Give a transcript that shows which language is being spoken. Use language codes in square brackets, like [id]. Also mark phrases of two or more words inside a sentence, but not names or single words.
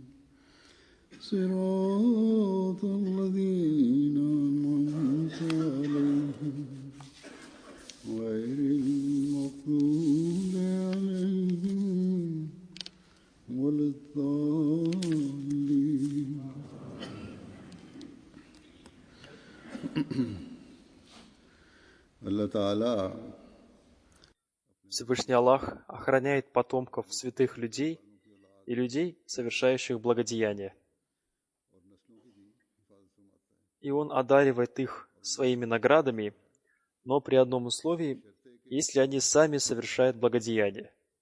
[ar] صراط الذين أنعمت عليهم غير المغضوب عليهم ولا الضالين. الله تعالى [ru] Всевышний Аллах охраняет потомков святых людей и людей, совершающих благодеяния. И Он одаривает их своими наградами, но при одном условии, если они сами совершают благодеяние.